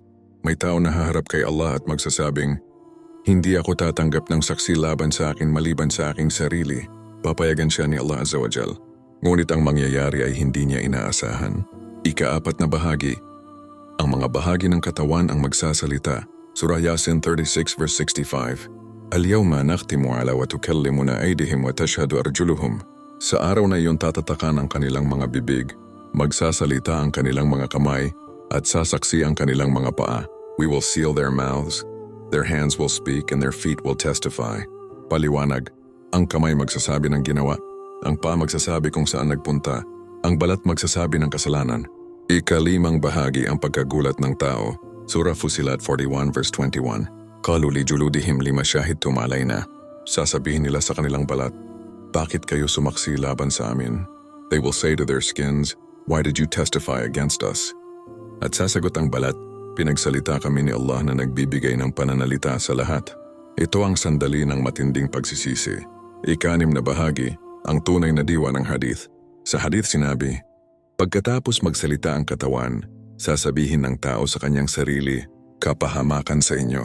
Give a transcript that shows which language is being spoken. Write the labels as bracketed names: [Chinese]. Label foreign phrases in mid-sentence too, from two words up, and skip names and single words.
[Filipino] May tao na haharap kay Allah at magsasabing, hindi ako tatanggap ng saksi laban sa akin maliban sa aking sarili. Papayagan siya ni Allah [Arabic] عز وجل. [Filipino] Ngunit ang mangyayari ay hindi niya inaasahan. Ikaapat na bahagi, ang mga bahagi ng katawan ang magsasalita. Surah Yasin 36 verse 65. [Arabic] اليوم نختم على وتكلمنا أيديهم وتشهد أرجلهم. [Filipino] Sa araw na iyon tatatakan ang kanilang mga bibig, magsasalita ang kanilang mga kamay, at sasaksi ang kanilang mga paa. [English] We will seal their mouths, their hands will speak, and their feet will testify. [Filipino] Paliwanag, ang kamay magsasabi ng ginawa, ang paa magsasabi kung saan nagpunta, ang balat magsasabi ng kasalanan. Ikalimang bahagi, ang pagkagulat ng tao. Surah Fusilat 41 verse 21. [Arabic] قالوا لجلودهم لم شهدتم علينا. [Filipino] Sasabihin nila sa kanilang balat, bakit kayo sumaksi laban sa amin? [English] They will say to their skins, why did you testify against us? [Filipino] At sasagot ang balat, pinagsalita kami ni Allah na nagbibigay ng pananalita sa lahat. Ito ang sandali ng matinding pagsisisi. Ikanim na bahagi, ang tunay na diwa ng hadith. Sa hadith sinabi, pagkatapos magsalita ang katawan, sasabihin ng tao sa kanyang sarili, kapahamakan sa inyo.